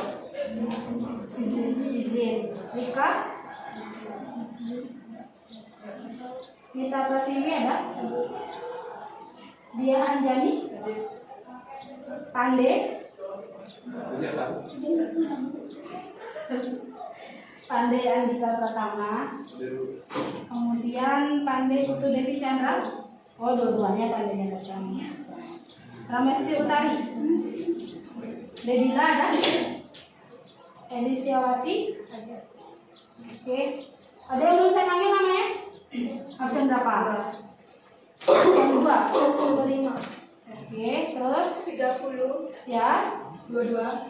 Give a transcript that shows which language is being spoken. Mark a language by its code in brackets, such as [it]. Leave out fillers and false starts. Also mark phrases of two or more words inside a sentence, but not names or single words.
[id] Izin. Rika? Nita Pratiwi ada? Dia Anjani? Pande? Pande Andika Pratama. Kemudian Pande Putu Devi Chandra. Oh, dua-duanya Pande Pratama. Ramesti Utari. Dedila ada? Edi Siawati. Oke. Ada yang belum saya panggil namanya? Absen berapa? Absen 2. 5. Oke, terus 30. ya. 22.